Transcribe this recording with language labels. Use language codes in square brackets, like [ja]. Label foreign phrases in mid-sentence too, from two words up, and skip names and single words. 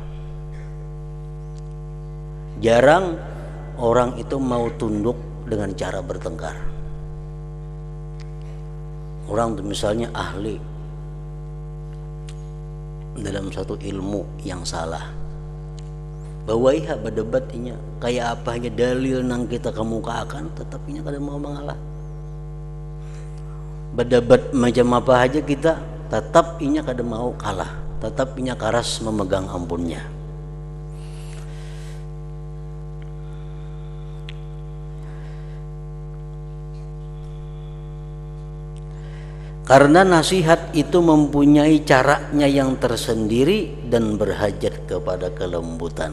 [id] Jarang orang itu mau tunduk dengan cara bertengkar. Orang itu misalnya ahli dalam satu ilmu yang salah, [bjn] bawaiha berdebatnya kayak apa aja dalil nang kita kemukakan, tetapinya kada mau mengalah. Berdebat macam apa aja kita, tetap inya kada mau kalah, tetap inya karas memegang ampunnya. [id] Karena nasihat itu mempunyai caranya yang tersendiri dan berhajat kepada kelembutan.